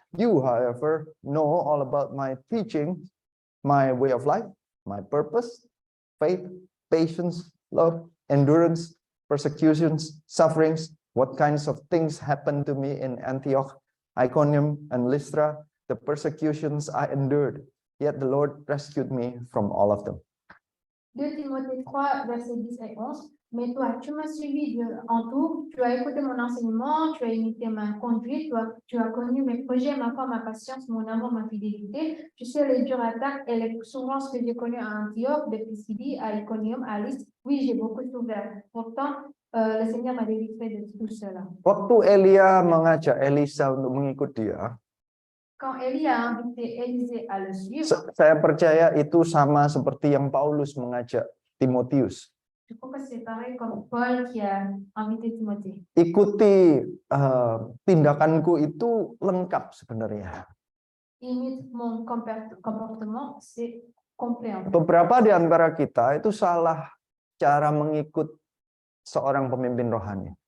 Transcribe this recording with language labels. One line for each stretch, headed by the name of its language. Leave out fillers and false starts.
English: You, however, know all about my teaching, my way of life, my purpose, faith, patience, love, endurance, persecutions, sufferings, what kinds of things happened to me in Antioch, Iconium, and Lystra, the persecutions I endured, yet the Lord rescued me from all of them.
French: 2 Timothée 3, verset 10 et 11. Mais toi, tu m'as suivi en tout, tu as écouté mon enseignement, tu as imité ma conduite, tu as connu mes projets, ma foi, ma patience, mon amour, ma fidélité. Tu sais les dures attaques et les souffrances que j'ai connues à Antioche, de Pisidie, à Iconium, à Lystre. Oui, j'ai beaucoup souffert. Pourtant, le Seigneur m'a délivré de tout cela.
Indonesian: Waktu Elia mengajak Elisa untuk mengikut dia,
French: Quand Élie a invité Élisée à le suivre,
Indonesian: saya percaya itu sama seperti yang Paulus mengajak Timotius.
French: je crois que c'est pareil comme Paul qui a invité Timothée.
Indonesian: Ikuti tindakanku itu lengkap sebenarnya.
French: Imite mon comportement, c'est complet. En fait.
Indonesian: Beberapa di antara kita itu salah cara mengikut seorang pemimpin rohani.